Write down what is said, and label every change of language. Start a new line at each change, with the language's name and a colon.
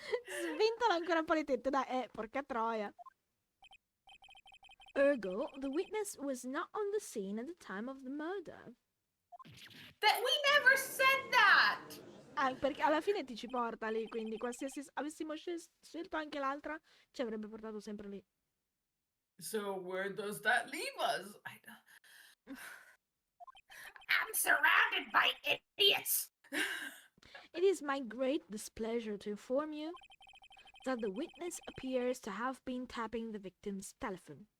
Italian: Svintola ancora un po' le tette, dai. Porca troia.
English: Ergo, the witness was not on the scene at the time of the murder. That we never said that!
Italian: Ah, perché alla fine ti ci porta lì, quindi qualsiasi avessimo scelto anche l'altra, ci avrebbe portato sempre lì.
English: So where does that leave us? I'm surrounded by idiots. It is my great displeasure to inform you that the witness appears to have been tapping the victim's telephone.